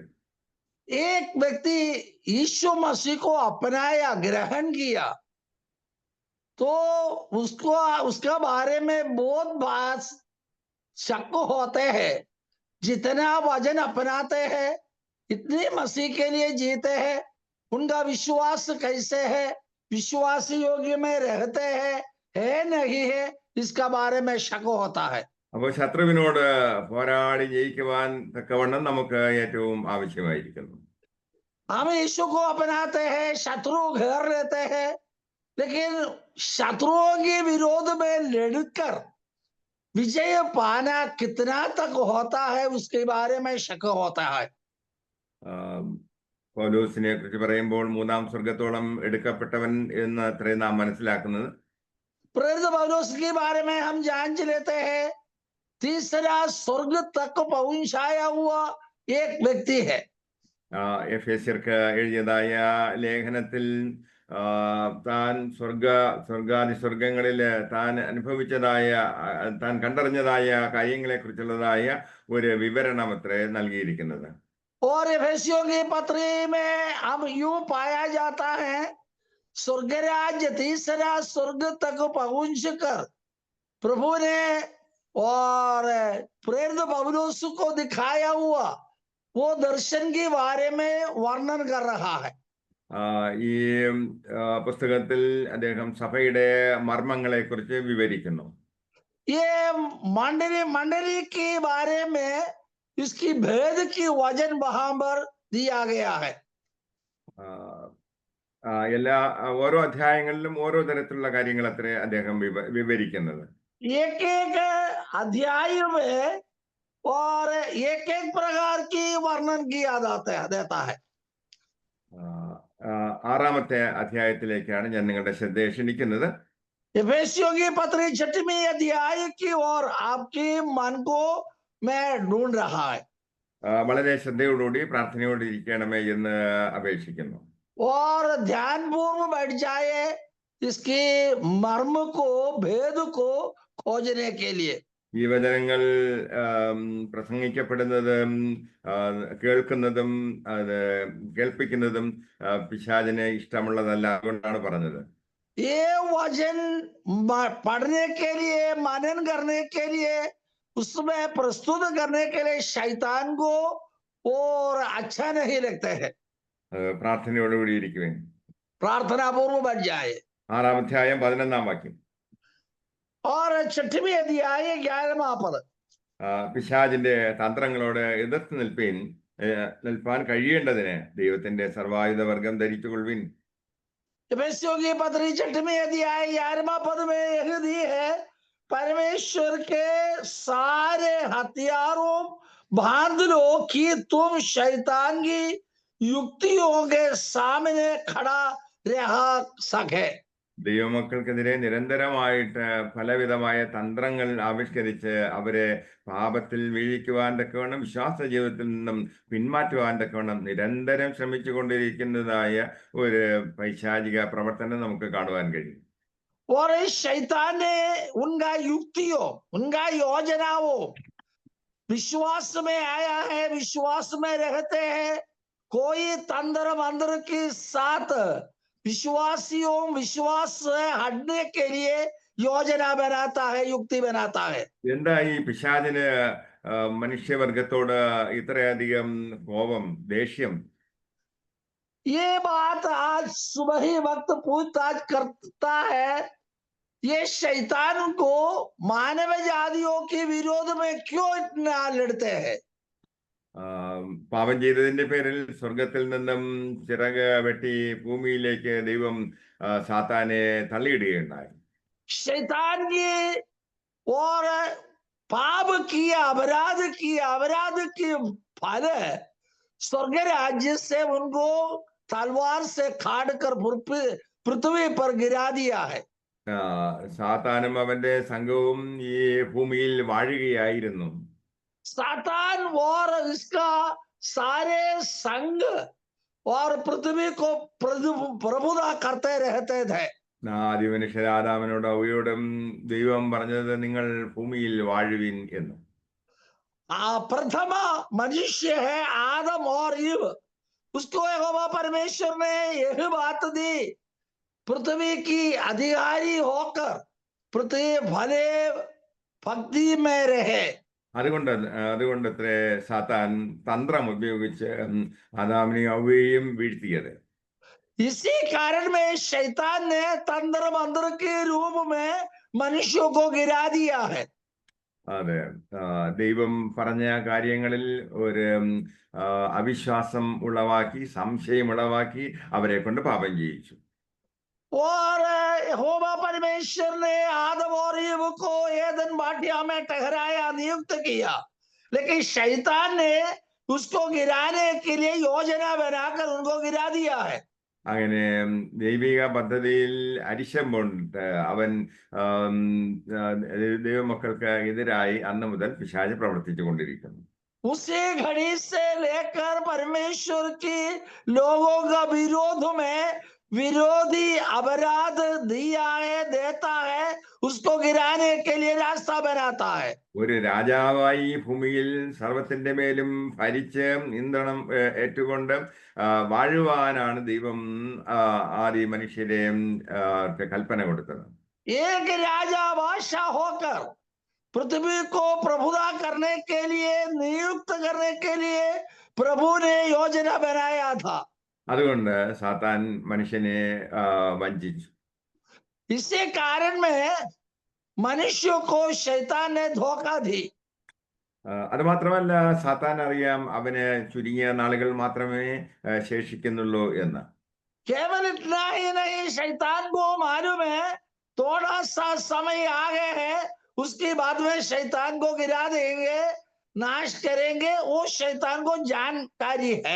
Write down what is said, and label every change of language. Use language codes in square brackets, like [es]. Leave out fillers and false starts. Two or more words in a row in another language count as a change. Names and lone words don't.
[hi] एक व्यक्ति यीशु मसीह को अपनाया, ग्रहण किया, तो उसको उसका बारे में बहुत बात शक होते हैं. जितना वचन अपनाते हैं इतने मसीह के लिए जीते हैं, उनका विश्वास कैसे है, विश्वास योग्य में रहते हैं है नहीं है, इसका बारे में शक होता है. [ml] അപ്പോൾ ശത്രുവിനോട് പോരാടി ജയിക്കുവാൻ തക്കവണ്ണം നമുക്ക് ഏറ്റവും ആവശ്യമായിരിക്കുന്നു. [hi] हम यीशु को अपनाते हैं, शत्रु घेर लेते हैं, लेकिन शत्रुओं के विरोध में लड़कर विजय पाना कितना तक होता है उसके बारे में शक होता है. [ml] പൗലോസിനെ കുറിച്ച് പറയുമ്പോൾ മൂന്നാം സ്വർഗത്തോളം എടുക്കപ്പെട്ടവൻ എന്ന് അത്രയും നാം മനസ്സിലാക്കുന്നത്. [hi] प्रेरित पौलुस के बारे में हम जान लेते हैं, तीसरा स्वर्ग तक पहुंचाया हुआ एक व्यक्ति है. [ml] എഫേസ്യർക്ക് എഴുതിയതായ ലേഖനത്തിൽ താൻ സ്വർഗാതിസ്വർഗങ്ങളില് താൻ അനുഭവിച്ചതായ, താൻ കണ്ടറിഞ്ഞതായ കാര്യങ്ങളെ കുറിച്ചുള്ളതായ ഒരു വിവരണം അത്രേ നൽകിയിരിക്കുന്നത്. [hi] और एफेसियों की पत्री में हम यूं पाया जाता है, स्वर्ग राज्य तीसरा स्वर्ग तक पहुंच कर प्रभु ने और प्रेरित पौलुस को दिखाया हुआ वो दर्शन के बारे में वर्णन कर रहा है. [ml] ഈ പുസ്തകത്തിൽ അദ്ദേഹം സഭയുടെ മർമ്മങ്ങളെ കുറിച്ച് വിവരിക്കുന്നു. [hi] ये मंडली मंडली के बारे में इसकी भेद की वजन वहां पर दिया गया है। [ml] എല്ലാ ഓരോ അധ്യായങ്ങളിലും ഓരോ തരത്തിലുള്ള കാര്യങ്ങൾ അത്രേ അദ്ദേഹം വിവരിക്കുന്നത്. [hi] एक एक अध्याय में और एक एक प्रकार की वर्णन किया देता है। [ml] ആറാമത്തെ അധ്യായത്തിലേക്കാണ് ഞാൻ നിങ്ങളുടെ ശ്രദ്ധയെ ക്ഷണിക്കുന്നത്. [hi] इफिसियों की पत्री 6वीं अध्याय की ओर आपके मन को मैं ढूंढ रहा है। [ml] വളരെ ശ്രദ്ധയോടുകൂടി പ്രാർത്ഥനയോടെ ഇരിക്കണമേ എന്ന് അപേക്ഷിക്കുന്നു. [hi] और ध्यान पूर्व बैठ जाए इसके मर्म को भेद को खोजने के लिए। [ml] ഈ വചനങ്ങൾ പ്രസംഗിക്കപ്പെടുന്നതും കേൾക്കുന്നതും അത് കേൾപ്പിക്കുന്നതും പിശാചിന് ഇഷ്ടമുള്ളതല്ല. അതുകൊണ്ടാണ് പറഞ്ഞത്. [hi] ये वचन पढ़ने के लिए, मनन करने के लिए, उसमें प्रस्तुत करने के लिए शैतान को और अच्छा नहीं लगता है। [ml] പ്രാർത്ഥനയോടുകൂടി ഇരിക്കുവേൻ. [hi] प्रार्थना पूर्व बैठ जाए. [ml] 6-ാം അധ്യായം 11-ാം വാക്യം. [hi] और 6वीं अध्याय 11वां पद. [ml] പിശാചിന്റെ തന്ത്രങ്ങളോട് എതിർത്ത് നിൽപ്പാൻ കഴിയേണ്ടതിന് ദൈവത്തിന്റെ സർവായുധവർഗം ധരിച്ചുകൊള്ളുവിൻ. [hi] इफिसियों की पत्री 6वीं अध्याय 11वां पद में यह दी है, परमेश्वर के सारे हथियारों बांध लो कि तुम शैतान की युक्तियों के सामने खड़ा रह सके. [ml] ദൈവമക്കൾക്കെതിരെ നിരന്തരമായിട്ട് പലവിധമായ തന്ത്രങ്ങൾ ആവിഷ്കരിച്ച് അവരെ പാപത്തിൽ വീഴിക്കുവാൻ തക്കവണ്ണം, വിശ്വാസ ജീവിതത്തിൽ നിന്നും പിന്മാറ്റുവാൻ തക്കവണ്ണം നിരന്തരം ശ്രമിച്ചു കൊണ്ടിരിക്കുന്നതായ ഒരു പൈശാചിക പ്രവർത്തനം നമുക്ക് കാണുവാൻ കഴിയും. [hi] और इस शैतान ने उनका युक्तियों, उनका योजनाओं विश्वास में आया है, विश्वास में रहते हैं, कोई तंत्र मंत्र के साथ विश्वासियों विश्वास से हटने के लिए योजना बनाता है, युक्ति बनाता है. [ml] എന്താ ഈ പിശാചിന് മനുഷ്യവർഗത്തോട് ഇത്രയധികം കോപം, ദേഷ്യം? [hi] ये बात आज सुबह ही वक्त पूछताछ करता है, ये शैतान को मानव जातियों के विरोध में क्यों इतना लड़ते हैं? [ml] പാപം ചെയ്തതിന്റെ പേരിൽ സ്വർഗത്തിൽ നിന്നും ചിറക് വെട്ടി ഭൂമിയിലേക്ക് ദൈവം സാത്താനെ തള്ളിയിടുകയുണ്ടായി. [hi] शैतान की और पाप किया, अपराध की फल स्वर्ग राज्य से उनको तलवार से काट कर पृथ्वी पर गिरा दिया है. [ml] സാത്താനും അവന്റെ സംഘവും ഈ ഭൂമിയിൽ വാഴുകയായിരുന്നു. [hi] सातान और इसका सारे संग और पृथ्वी को प्रभुता करते रहते थे. [ml] ആദ്യ മനുഷ്യർ ആദാമിനോട് ഹവ്വയോടും ദൈവം പറഞ്ഞത് നിങ്ങൾ ഭൂമിയിൽ വാഴുവിൻ എന്ന്. [hi] प्रथम मनुष्य है आदम और ईव, उसको यहोवा परमेश्वर ने यह बात दी, पृथ्वी की अधिकारी होकर पृथ्वी भले भक्ति में रहे. [ml] അതുകൊണ്ട് അത്രേ സാത്താൻ തന്ത്രം ഉപയോഗിച്ച് ആദാമിനെയും ഹവ്വയെയും വീഴ്ത്തിയത്. [hi] इसी कारण में शैतान ने तंत्र मंत्र के रूप में मनुष्यों को गिरा दिया है. [ml] അതെ, ദൈവം പറഞ്ഞ കാര്യങ്ങളിൽ ഒരു അവിശ്വാസം ഉളവാക്കി, സംശയം ഉളവാക്കി അവരെ കൊണ്ട് പാപം ചെയ്യിച്ചു. [hi] और यहोवा परमेश्वर ने आदम और ईव को एदन बाटिया में ठहराया, नियुक्त किया, लेकिन शैतान ने उसको गिराने के लिए योजना बनाकर उनको गिरा दिया है. [ml] അങ്ങനെ ദൈവിക പദ്ധതിയിൽ അരിശമ്പുണ്ട് അവൻ ദൈവമക്കൾക്ക് എതിരായി അന്ന് മുതൽ പിശാച് പ്രവർത്തിച്ചു കൊണ്ടിരിക്കുന്നു. [hi] उसी घड़ी से लेकर परमेश्वर की लोगों का विरोध में विरोधी अपराध दिया है, देता है, उसको गिराने के लिए रास्ता बनाता है. [ml] ഒരു രാജാവായി ഭൂമിയിൽ സർവത്തിന്റെ മേലും ഭരിച്ച് ഇന്ധനം ഏറ്റുകൊണ്ട് വാഴുവാനാണ് ദൈവം ആദ്യ മനുഷ്യരെ കൽപ്പന കൊടുത്തത്. [hi] एक राजा बादशाह होकर पृथ्वी को प्रभुता करने के लिए, नियुक्त करने के लिए प्रभु ने योजना बनाया था. [ml] അതുകൊണ്ട് സാത്താൻ മനുഷ്യനെ വഞ്ചിച്ചു. [hi] इसी कारण में मनुष्य को शैतान ने धोखा दी। [ml] അത് മാത്രമല്ല, സാത്താൻ അറിയാം അവന് ചുരുങ്ങിയ നാളുകൾ മാത്രമേ ശേഷിക്കുന്നുള്ളൂ എന്ന്. [hi] केवल इतना ही नहीं, शैतान को मालूम है थोड़ा सा समय आगे है, उसके बाद में शैतान को गिरा देंगे, नाश करेंगे, वो शैतान को जानकारी है।